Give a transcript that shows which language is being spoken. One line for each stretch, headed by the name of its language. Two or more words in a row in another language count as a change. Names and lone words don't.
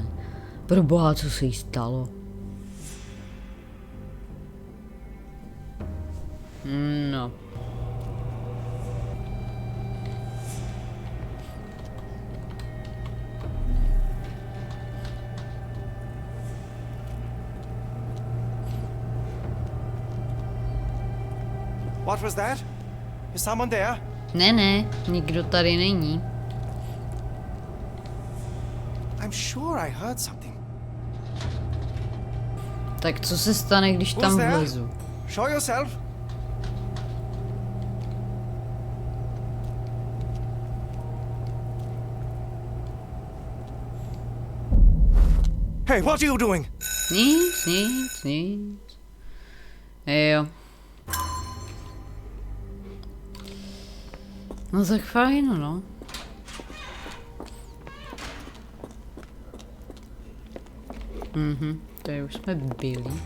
Czech: Proboha, co se jí stalo? No.
English: What was that? Is someone there?
Czech: Ne, nikdo tady není.
English: I'm sure I heard something.
Czech: Tak co se stane, když tam vlezu?
English: Show yourself. Hey, what are you doing?
Czech: Nic. Jo. No tak fajn, no. Tady už jsme byli.